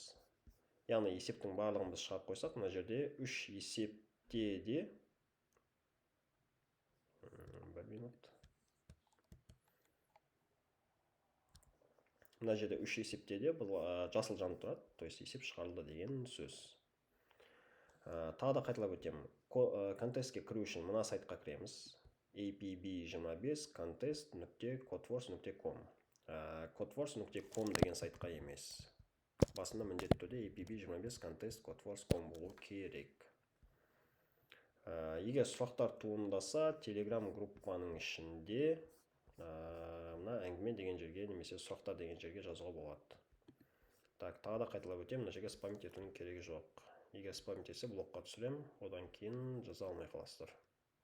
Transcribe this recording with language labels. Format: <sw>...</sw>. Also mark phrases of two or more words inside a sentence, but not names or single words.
<kk>Яғни есептің барлығын біз шығарып қойсақ, мына жерде 3 есепте де мына жерде 3 есепте де бұл жасыл жанып тұрады,</kk> <ru>то есть</ru> <kk>есеп шығарылды деген сөз. Тағы да қайталап өтемін. Контестке кіру үшін мына сайтқа кіреміз. apb25 contest.codeforce.com. codeforce.com деген сайтқа емес. Басында міндетті түрде apb25 contest.codeforce.com болу керек. Егер сұрақтар туындаса, Telegram группаның ішінде мына әңгіме деген жерге немесе сұрақтар деген жерге жазуға болады. Так, тағы да қайталап өтемін, мына жерге спамить етудің керегі жоқ. Егер спамить етсе блокқа түсірем, одан кейін жаза алмай қаласыздар.</kk>